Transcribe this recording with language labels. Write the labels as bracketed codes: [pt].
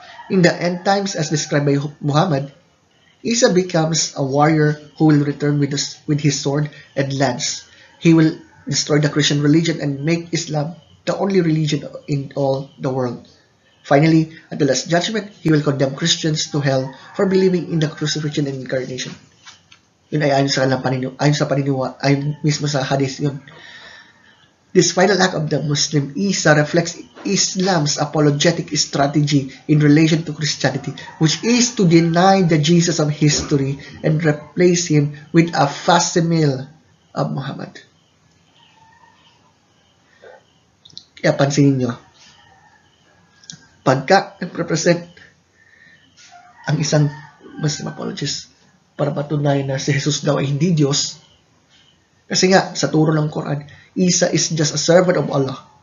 [en] In the end times, as described by Muhammad, Isa becomes a warrior who will return with his sword and lance. He will destroy the Christian religion and make Islam the only religion in all the world. Finally, at the last judgment, he will condemn Christians to hell for believing in the crucifixion and incarnation. [tl] Yun ay ayon sa paniniwala, ayon mismo sa hadith yun. [en] This final act of the Muslim Isa reflects Islam's apologetic strategy in relation to Christianity, which is to deny the Jesus of history and replace him with a facsimile of Muhammad. [tl] Kaya pansinin nyo, pagka nag-represent ang isang Muslim apologist para patunayan na si Jesus daw ay hindi Diyos, kasi nga, sa turo ng Quran, [en] Isa is just a servant of Allah.